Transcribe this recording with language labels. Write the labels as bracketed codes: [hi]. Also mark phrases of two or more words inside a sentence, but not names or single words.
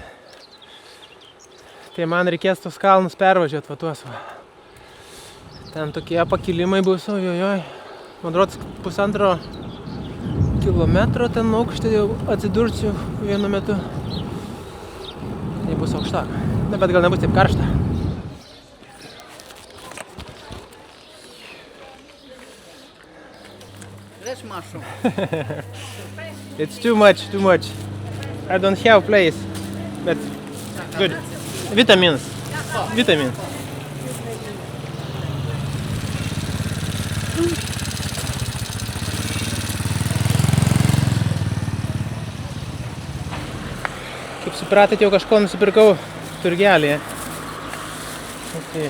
[lt] Tai man reikės tos kalnus pervažiuoti, va tuos va. Ten tokie pakilimai bus, ojojoj. Man rodos 1,5 kilometro ten aukštį jau atsidursiu vienu metu. Tai bus aukšta. Na, bet gal nebus taip karšta. [en] Fresh mushroom. It's too much. I don't have place, but good. Vitamins. [lt] Kaip supratot, jau kažko nusipirkau turgelėje. Okay.